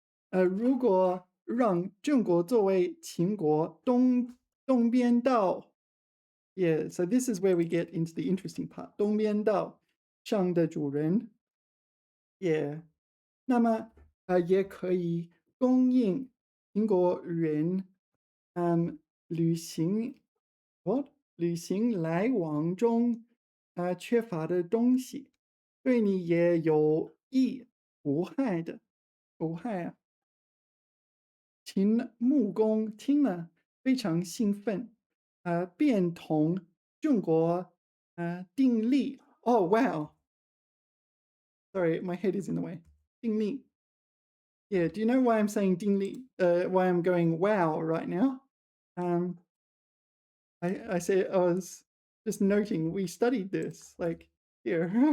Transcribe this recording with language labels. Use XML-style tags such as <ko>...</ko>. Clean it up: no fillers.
<zh>如果让郑国作为秦国东边道，</zh> <en>yeah, so this is where we get into the interesting part.</en> <zh>东边道上的主人，yeah. 那么也可以供应秦国人旅行旅行来往中缺乏的东西，对你也有益无害的，无害啊。秦穆公听了非常兴奋，便同郑国订立。</zh> <en>Oh wow! Sorry, my head is in the way.</en> <zh>订立。</zh> <en>Yeah, do you know why I'm saying 订立? Why I'm going wow right now? I was just noting we studied this, like here.</en>